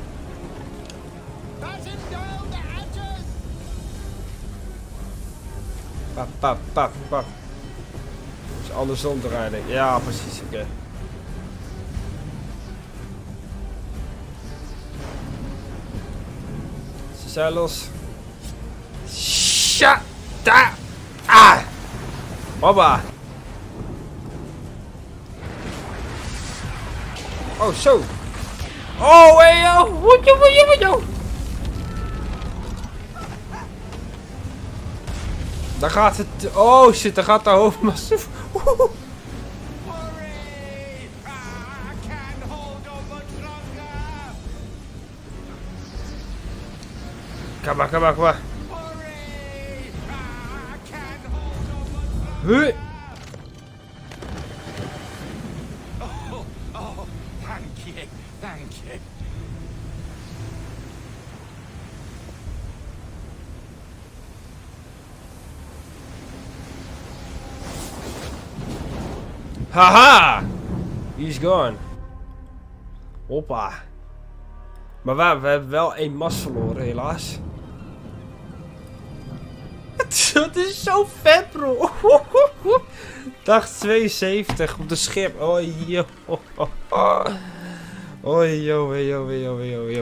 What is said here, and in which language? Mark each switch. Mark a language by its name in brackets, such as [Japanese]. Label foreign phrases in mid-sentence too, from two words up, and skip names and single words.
[Dutch] Pap, pap, pap, pap. Dus andersom te rijden. Ja, precies. Oké. Okay. Ze zijn los. Sha! Da! Ah! Hoppa! Oh, zo! Oh, hey, yo! Woejo! Daar gaat het. Oh shit, daar gaat de hoofdmassief. Kom maar. Huh? [English] Oh, thank you. Haha! He's gone. Hoppa. [Dutch] Maar we hebben wel 1 mas verloren, helaas. Dat is zo vet, bro. Dag 72 op de schip. Oh, yo. Oh, yo.